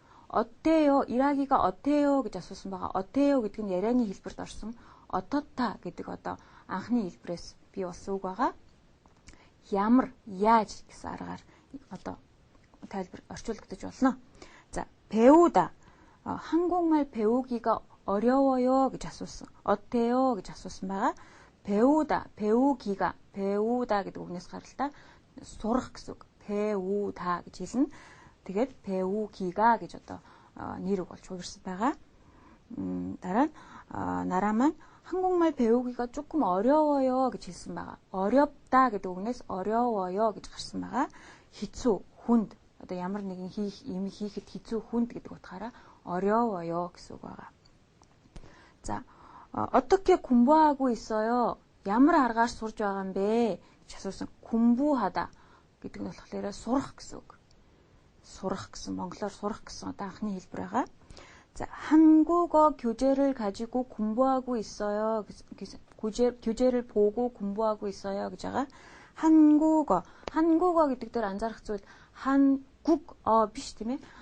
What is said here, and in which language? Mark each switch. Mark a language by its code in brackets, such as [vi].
[ko] 어때요? 일하기가 어때요? [mn] гэж асуусан байгаа. 어때요 гэдэг нь ярианы хэлбэрт орсон ототта гэдэг одоо анхны хэлбэрээс бий болсон үг байгаа. Ямар, яаж гэсэн аргаар одоо тайлбар орчуулагдаж болно. За, 배우다. [ko] 한국말 배우기가 어려워요 [mn] гэж асуусан. 어때요 гэж асуусан байгаа. 배우다, 배우기가, 배우다 гэдэг үгнээс гаралтай сурах гэсэн үг. 배우다 гэж хэлнэ. Тэгээд 배우기가 гэж одоо нэр үг болж хувирсан байгаа. Дараа нь нараа маань [ko] 한국말 배우기가 조금 어려워요 [mn] гэж хэлсэн байгаа. 어렵다 гэдэг үгнээс 어려워요 гэж гарсан байгаа. хэцүү, хүнд. Одоо ямар нэгэн юм хийхэд хэцүү, хүнд гэдэг утгаараа 어려워요 гэсэн үг байгаа. [ko] За, 어떻게 공부하고 있어요? [mn] ямар аргаар сурж байгаа юм бэ гэж асуусан. 공부하다 гэдэг нь болохоор сурах гэсэн үг. сурах гэсэн, монголоор сурах гэсэн одоо анхны хэлбэр байгаа. [ko] 자, 한국어 교재를 가지고 공부하고 있어요. 교재를 보고 공부하고 있어요. [mn] гэж байгаа. 한국어 гэдэг дээр анзаарах зүйл 한국어 биш тийм ээ.